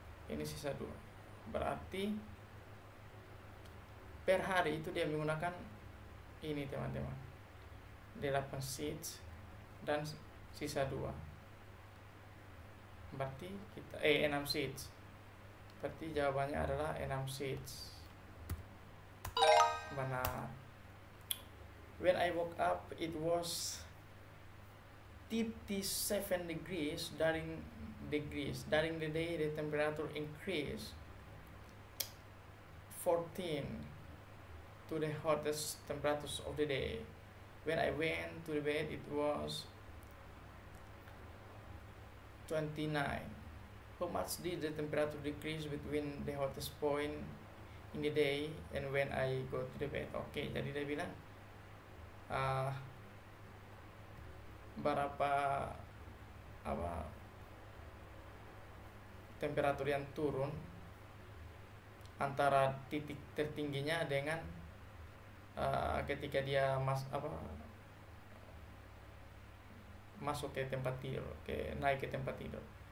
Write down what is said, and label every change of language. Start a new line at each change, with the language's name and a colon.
Indonesian: Ini sisa 2. Berarti per hari itu dia menggunakan ini teman-teman, 8 sheets dan sisa 2. Berarti kita 6 seats. Berarti jawabannya adalah 6 seats. Benar.
English: When I woke up it was 37 degrees. During the day the temperature increased 14 to the hottest temperatures of the day. When I went to the bed it was 29. How much did the temperature decrease between the hottest point in the day and when I go to the bed?
Indonesian: Oke, jadi dia bilang berapa temperatur yang turun antara titik tertingginya dengan ketika dia masuk ke tempat tidur, naik ke tempat tidur.